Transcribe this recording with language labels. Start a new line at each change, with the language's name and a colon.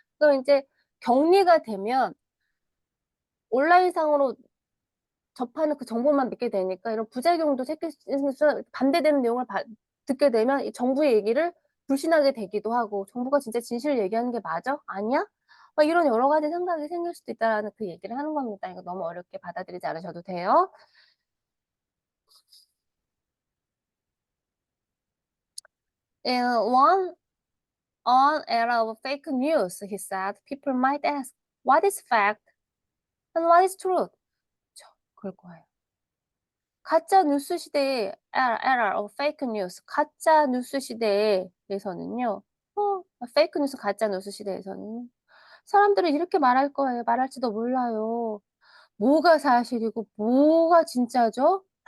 Korean: 그럼 이제 격리가 되면 온라인상으로 접하는 그 정보만 믿게 되니까 이런 부작용도 반대되는 내용을 듣게 되면 이 정부의 얘기를 불신하게 되기도 하고, 정부가 진짜 진실을 얘기하는 게 맞아? 아니야? 막 이런 여러 가지 생각이 생길 수도 있다라는 그 얘기를 하는 겁니다. 이거 너무 어렵게 받아들이지 않으셔도 돼요.
English: In one era of fake news, he said, people might ask, what is fact and what is truth?
Korean: 그럴 거예요. 가짜 뉴스 시대에
English: era of fake news,
Korean: 가짜 뉴스 시대에서는요. 페이크 뉴스 가짜 뉴스 시대에서는 사람들은 이렇게 말할 거예요. 말할지도 몰라요. 뭐가 사실이고 뭐가 진짜죠?